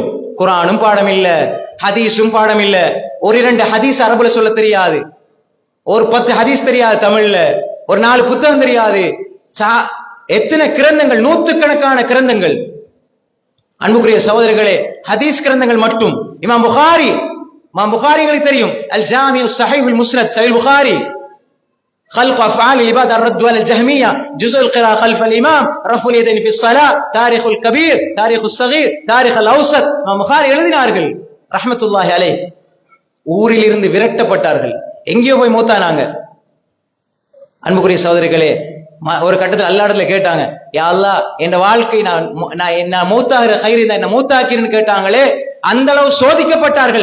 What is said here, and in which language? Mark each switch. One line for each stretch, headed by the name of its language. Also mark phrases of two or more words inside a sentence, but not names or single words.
Tamil: குர்ஆனும் பாடம் இல்ல, ஹதீஸும் பாடம் இல்ல. 1-2 ஹதீஸ் அரபுல சொல்ல தெரியாது, ஒரு 10 ஹதீஸ் தெரியாது தமிழ்ல, ஒரு 4 புத்தகம் தெரியாது. எத்தனை கிரந்தங்கள், நூற்றுக்கணக்கான கிரந்தங்கள். அன்புக்குரிய சகோதரர்களே, ஹதீஸ் கிரந்தங்கள் மட்டும். இமாம் புகாரிகளை தெரியும், அல் ஜாமிஉ ஸஹீஹுல் முஸ்னத், சஹீஹ் புகாரி, خلق افعال العباد، الرد على الجهميه، جزء القراءه خلف الامام، رفع اليدين في الصلاه، تاريخ الكبير، تاريخ الصغير، تاريخ الاوسط. இமாம் புகாரி எழுதினார்கள்
Arabic: رحمة الله عليه.
Tamil: ஊரில் இருந்து விரட்டப்பட்டார்கள், எங்கேயோ போய் மூத்தானாங்க. அன்புக்குரிய சகோதரிகளே, ஒரு கட்டத்தில் அல்லாஹ்விடத்துல கேட்டாங்க,
Arabic: يا الله
Tamil: என் வாழ்க்கை நான் மூத்தாகிற கைரி என்ன மூத்தாக்கிறேன்னு கேட்டாங்களே, அந்த அளவு சோதிக்கப்பட்டார்கள்.